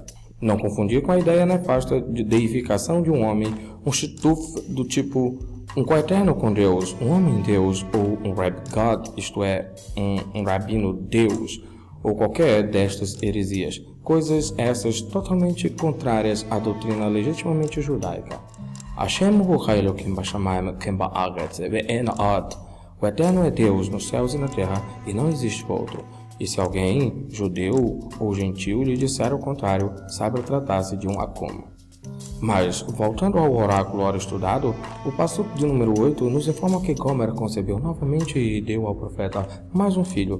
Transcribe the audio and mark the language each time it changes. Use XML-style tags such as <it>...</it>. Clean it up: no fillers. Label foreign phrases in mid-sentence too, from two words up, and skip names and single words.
<pt>Não confundir com a ideia nefasta de deificação de um homem, um shituf do tipo um coeterno com Deus, um homem-deus ou um Rab God, isto é, um rabino-deus, ou qualquer destas heresias, coisas essas totalmente contrárias à doutrina legitimamente judaica.</pt> <he>השם הוא אלקים בשמים כם בארץ ואין עד.</he> <pt>O Eterno é Deus nos céus e na terra, e não existe outro. E se alguém, judeu ou gentil, lhe disser o contrário, saiba tratar-se de um akum. Mas, voltando ao oráculo ora estudado, o passuco de número 8 nos informa que Gomer concebeu novamente e deu ao profeta mais um filho.</pt>